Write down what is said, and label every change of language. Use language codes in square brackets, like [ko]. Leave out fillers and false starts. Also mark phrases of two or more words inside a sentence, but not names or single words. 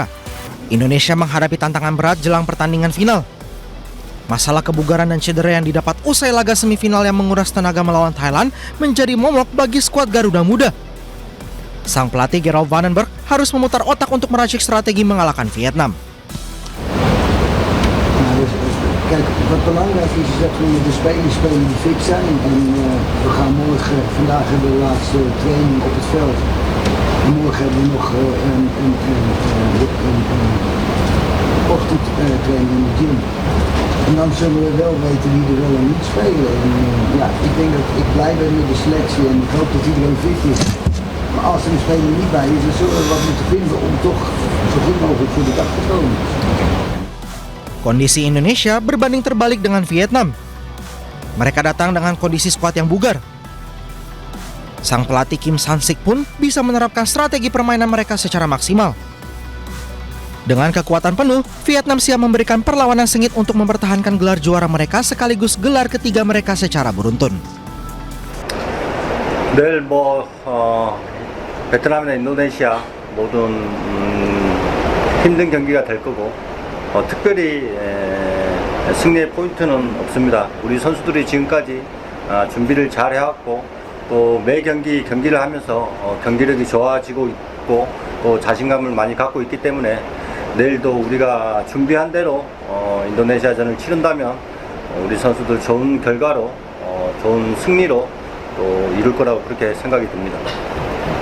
[id] Indonesia menghadapi tantangan berat jelang pertandingan final. Masalah kebugaran dan cedera yang didapat usai laga semifinal yang menguras tenaga melawan Thailand menjadi momok bagi skuad Garuda Muda. Sang pelatih Gerald Vandenberg harus memutar otak untuk meracik strategi mengalahkan Vietnam. [nl] Kijk, wat belangrijk is dat we de spelers fit zijn en we gaan morgen, vandaag hebben we de laatste training op het veld. En morgen hebben we nog een ochtendtraining in de gym. En dan zullen we wel weten wie er wel en niet spelen. En, ik denk dat ik blij ben met de selectie en ik hoop dat iedereen fit is. Maar als er een speler niet bij is, dan zullen we wat moeten vinden om toch zo goed mogelijk voor de dag te komen. [id] Kondisi Indonesia berbanding terbalik dengan Vietnam. Mereka datang dengan kondisi skuad yang bugar. Sang pelatih Kim San-sik pun bisa menerapkan strategi permainan mereka secara maksimal. Dengan kekuatan penuh, Vietnam siap memberikan perlawanan sengit untuk mempertahankan gelar juara mereka sekaligus gelar ketiga mereka secara beruntun. [ko] 내일 베트남이나 인도네시아 모든 힘든 경기가 될 거고 특별히 승리의 포인트는 없습니다. 우리 선수들이 지금까지 준비를 잘 해왔고 또 매 경기를 하면서 경기력이 좋아지고 있고 또 자신감을 많이 갖고 있기 때문에 내일도 우리가 준비한 대로 인도네시아전을 치른다면 우리 선수들 좋은 결과로 좋은 승리로 또 이룰 거라고 그렇게 생각이 듭니다.